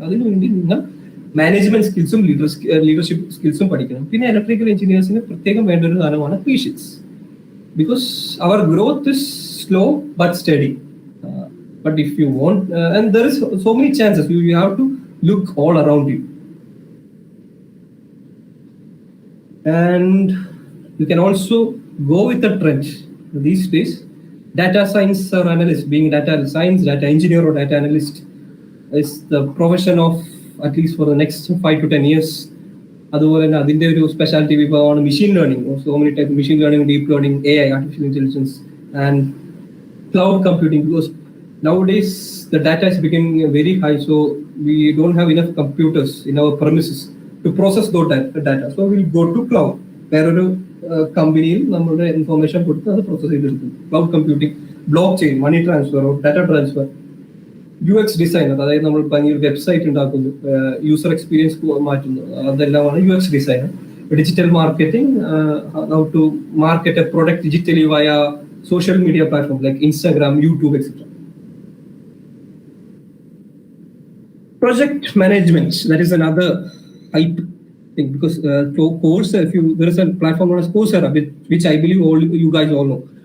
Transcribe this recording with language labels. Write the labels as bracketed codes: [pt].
[ml] അതിനുവേണ്ടി നിങ്ങൾ മാനേജ്മെന്റ് സ്കിൽസും ലീഡർഷിപ്പ് സ്കിൽസും പഠിക്കണം. പിന്നെ ഇലക്ട്രിക്കൽ എഞ്ചിനീയേഴ്സിന് പ്രത്യേകം വേണ്ട ഒരു സാധനമാണ് patients. [en] Because our growth is slow but steady. But if you want, and there is so many chances, you have to look all around you. And you can also go with the trend. These days, data science or analyst, being data science, data engineer or data analyst is the profession of at least for the next 5 to 10 years. [ml] അതുപോലെ തന്നെ അതിന്റെ ഒരു speciality വിഭാഗമാണ് machine learning. So many type machine learning, deep learning, AI, artificial intelligence, and cloud computing. [en] Because nowadays the data is becoming very high, so we don't have enough computers in our premises to process those data. So we'll go to cloud. [ml] വേറൊരു കമ്പനിയിൽ നമ്മുടെ information കൊടുത്ത് അത് process ചെയ്തെടുക്കും. Cloud computing, block chain, money transfer, data transfer, UX design, അതായത് നമ്മൾ ഭയങ്കര website ഉണ്ടാക്കുന്നു, യൂസർ എക്സ്പീരിയൻസ് മാറ്റുന്നു, അതെല്ലാമാണ് UX design. [en] Digital marketing, how to market a product digitally via social media platform like Instagram, YouTube, etc. Project management, that is another hype thing, because course, there is a platform known as Coursera, which I believe all you guys all know.